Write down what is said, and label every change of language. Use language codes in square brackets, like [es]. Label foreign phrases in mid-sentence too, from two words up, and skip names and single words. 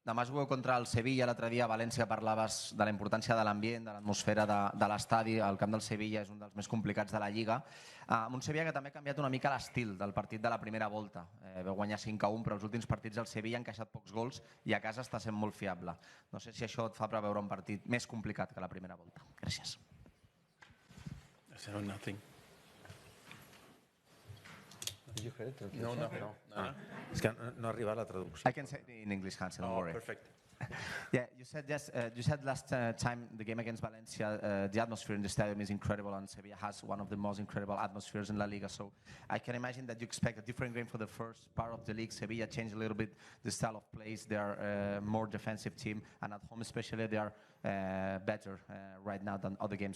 [ca] Demà jugueu contra el Sevilla, l'altre dia a València parlaves de la importància de l'ambient, de l'atmosfera de l'estadi. El camp del Sevilla és un dels més complicats de la Lliga. Amb un Sevilla que també ha canviat una mica l'estil del partit de la primera volta. Veu guanyar 5-1, però els últims partits del Sevilla han encaixat pocs gols i a casa està sent molt fiable. No sé si això et fa preveure un partit més complicat que la primera volta. Gràcies. [en] You heard it? No. [ca] És que no arriba la traducció. [en] I can say it in English, Hansel, don't worry. Perfect. Yeah, you said last time the game against Valencia, the atmosphere in the stadium is incredible, and Sevilla has one of the most incredible atmospheres in La Liga. So I can imagine that you expect a different game for the first part of the league. Sevilla changed a little bit the style of plays. They are a more defensive team, and at home especially, they are better right now than other games.